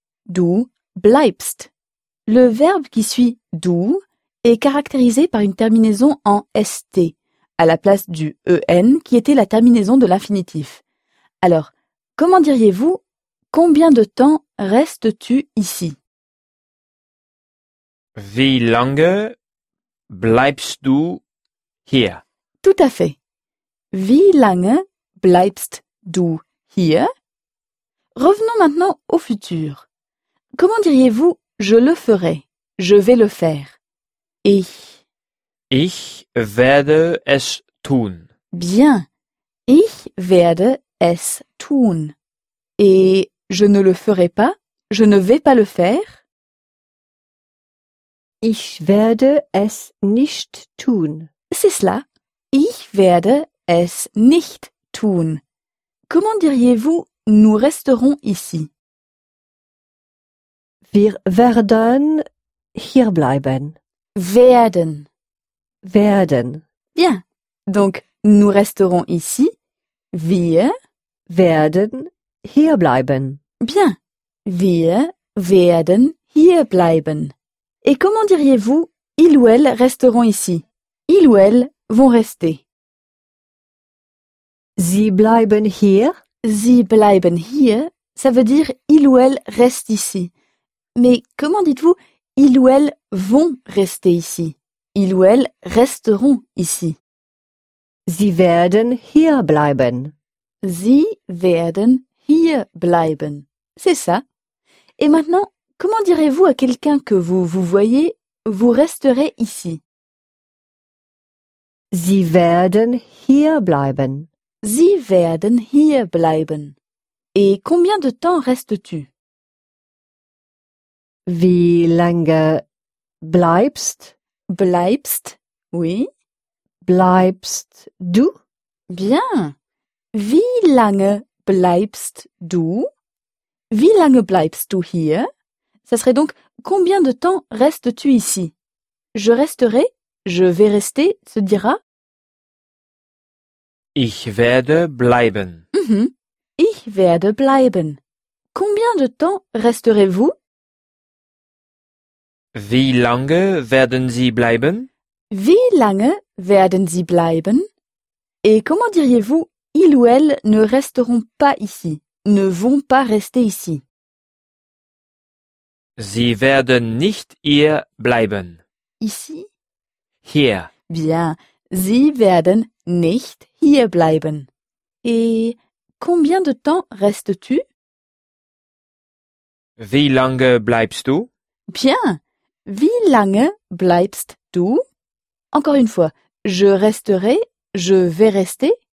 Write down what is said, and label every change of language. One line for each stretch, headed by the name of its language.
German: Du bleibst.
French: Le verbe qui suit du est caractérisé par une terminaison en st à la place du en qui était la terminaison de l'infinitif. Alors, comment diriez-vous combien de temps restes-tu ici?
German: Wie lange bleibst du hier?
French: Tout à fait.
German: Wie lange bleibst du hier?
French: Revenons maintenant au futur. Comment diriez-vous je le ferai? Je vais le faire. Ich.
German: Ich werde es tun. Bien. Ich werde es tun.
French: Et je ne le ferai pas? Je ne vais pas le faire?
German: Ich werde es nicht tun.
French: C'est cela.
German: Ich werde es nicht tun.
French: Comment diriez-vous nous resterons ici?
German: Wir werden hier bleiben. Werden. Werden.
French: Bien. Donc, nous resterons ici.
German: Wir werden hier bleiben.
French: Bien.
German: Wir werden hier bleiben.
French: Et comment diriez-vous, ils ou elles resteront ici? Ils ou elles vont rester.
German: Sie bleiben hier. Sie bleiben hier,
French: ça veut dire ils ou elles restent ici. Mais comment dites-vous, ils ou elles vont rester ici? Ils ou elles resteront ici.
German: Sie werden hier bleiben. Sie werden hier bleiben.
French: C'est ça. Et maintenant, comment direz-vous à quelqu'un que vous voyez, vous resterez ici?
German: Sie werden hier bleiben. Sie werden hier bleiben.
French: Et combien de temps restes-tu?
German: Wie lange bleibst? Bleibst, oui. Bleibst du? Bien. Wie lange bleibst du? Wie lange bleibst du hier?
French: Ça serait donc combien de temps restes-tu ici? Je resterai, je vais rester, se dira.
German: Ich werde bleiben. Ich werde bleiben.
French: Combien de temps resterez-vous?
German: Wie lange werden Sie bleiben? Wie lange werden Sie bleiben?
French: Et comment diriez-vous, ils ou elles ne resteront pas ici, ne vont pas rester ici?
German: Sie werden nicht hier bleiben.
French: Ici?
German: Hier.
French: Bien.
German: Sie werden nicht hier bleiben.
French: Et combien de temps restes-tu?
German: Wie lange bleibst du? Bien. Wie lange bleibst du?
French: Encore une fois, je resterai, je vais rester.